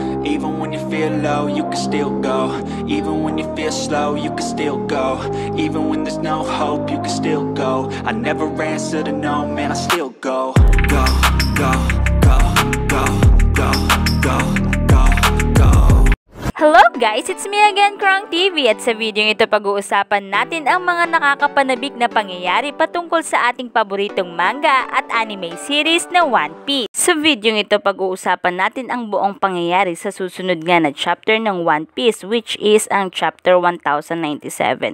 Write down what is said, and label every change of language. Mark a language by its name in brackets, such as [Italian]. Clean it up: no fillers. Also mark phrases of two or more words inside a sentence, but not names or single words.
[English] Even when you feel low, you can still go. Even when you feel slow, you can still go. Even when there's no hope, you can still go. I never answer to no, man, I still go. Go, go, go, go, go, go, go, go. Hello guys! It's me again, [Filipino] Krong TV, at sa video ito pag-uusapan natin ang mga nakakapanabik na pangyayari patungkol sa ating paboritong manga at anime series na One Piece. Sa video ito pag-uusapan natin ang buong pangyayari sa susunod nga na chapter ng One Piece, [English] which is [Filipino] ang chapter 1097.